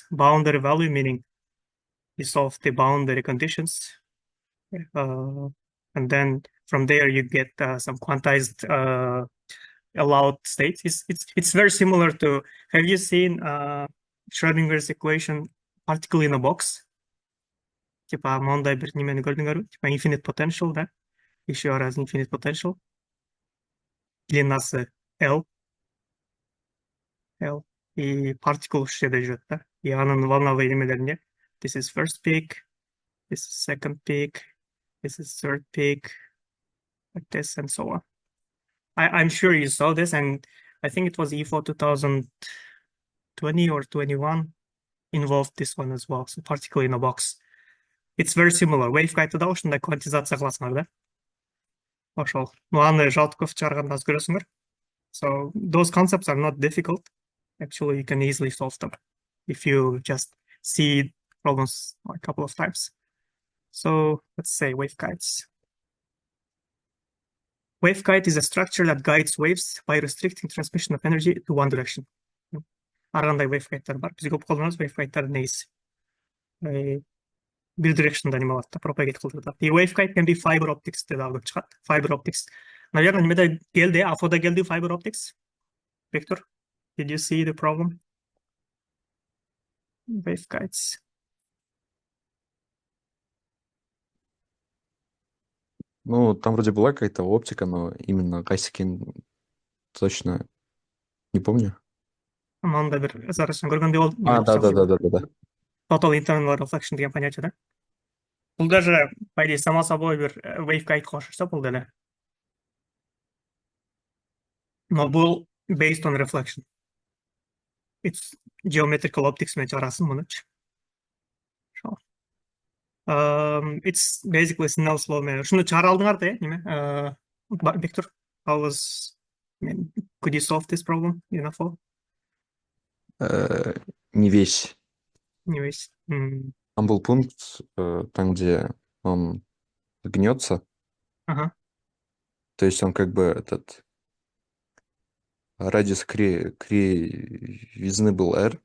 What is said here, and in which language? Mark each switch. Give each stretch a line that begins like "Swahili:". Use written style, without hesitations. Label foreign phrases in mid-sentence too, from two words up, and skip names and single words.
English: Boundary value meaning you solve the boundary conditions, and then from there you get some quantized allowed states. It's very similar to, have you seen Schrodinger's equation, particle in a box?
Kyrgyz: Типа мындай бир немени көрдүңөрбү?
English: Типа infinite potential, да?
Russian: Еще раз
English: infinite potential.
Kyrgyz: Длинасы L, и particle ушул жерде жүрөт, да?
English: И
Kyrgyz: анын волновой немелеринде
English: this is first peak, this is second peak, this is third peak, like this and so on. I'm sure you saw this, and I think it was IPhO 2020 or 21 involved this one as well. So particle in a box. It's very similar.
Kyrgyz: Waveguide да ушундай квантизация кыласыңар да. Ошол. Аны Zhautykov чыгарганда аз көрөсүңөр.
English: So those concepts are not difficult. Actually, you can easily solve them if you just see problems a couple of times. So let's say waveguides. Waveguide is a structure that guides waves by restricting transmission of energy to one direction.
Kyrgyz: Ар кандай waveguide'дар бар. Биз көп колдонобуз waveguide'дардын негизи. Bir direction'da неме алат да, propagate кылдырат.
English: И waveguide can be fiber optics
Kyrgyz: деп алып чыгат.
English: Fiber optics.
Russian: Наверное,
Kyrgyz: немеде келди, APHO'да келди
English: fiber optics. Victor, did you see the problem? Waveguides.
Russian: Ну, там вроде была какая-то оптика, но именно кайсыкин точно не помню.
Kyrgyz: Мында бир зарачын көргөндөй болдум.
Russian: Да.
English: Total internal reflection
Kyrgyz: деген понятие, да? Бул даже,
Russian: по идее, само собой
Kyrgyz: бир waveguide кошурса бул деле. Но бул
English: based on reflection. It's geometrical optics
Kyrgyz: менен чыгарасың мунучу.
English: It's basically Snell's law менен.
Kyrgyz: Ушуну чыгара алдыңар да, неме?
English: Victor, how was, could you solve this problem in IPhO?
Russian: Не весь. Там был пункт, там, где он гнется. Ага. То есть он как бы этот радиус кривизны был R.